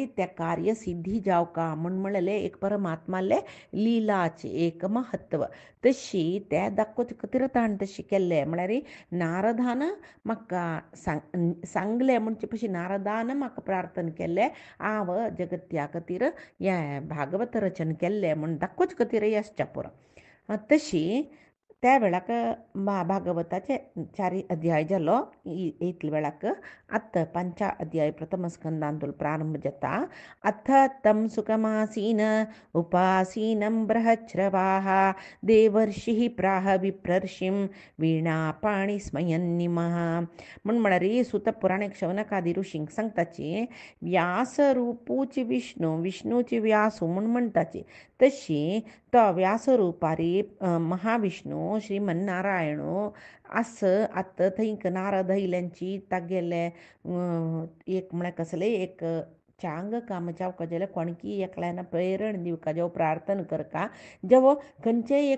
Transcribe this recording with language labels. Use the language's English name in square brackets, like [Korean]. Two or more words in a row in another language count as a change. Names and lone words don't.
[Konkani] त्या कार्य सिद्धी जावका म्हण म्हणले एक परमात्माले लिलाचे एक महत्व तशी त्या दाखोवचे खातीर ताण तशी केल्ले म्हळ्यार नारदान म्हाका सांगले म्हणचे पशी नारदान म्हाका प्रार्थना केल्ले हांव जगत्या खातीर हें भागवत रचन केल्लें म्हण दाखोवचे खातीर यशच्या पुरो तशी त्या वेळाक भागवताचे 4 अध्याय जालो इतले वेळाक अथ 5 अध्याय प्रथम स्कंदांतून प्रारंभ जाता [Sanskrit] अथ तं सुखमासीन उपासीनं बृहच्छ्रवाः देवर्षिः प्राह विप्रर्षिं वीणापाणी स्मयन्निमः [Konkani] म्हळ्यार सुत पुराणिक शौनकादी ऋषींक सांगताची व्यास रुपूची विष्णूची व्यासू म्हूण म्हणटाची तशी तो व्यासरूपारी महाविष्णू श्रीमन्नारायण असं आतां थंयक नारद इल्यांची तागेले एक म्हळ्यार कसले एक चांग काम जावका जाल्यार कोणकी एकल्यान प्रेरण दिवका जेव प्रार्थना करका जेवो खंयचेय एक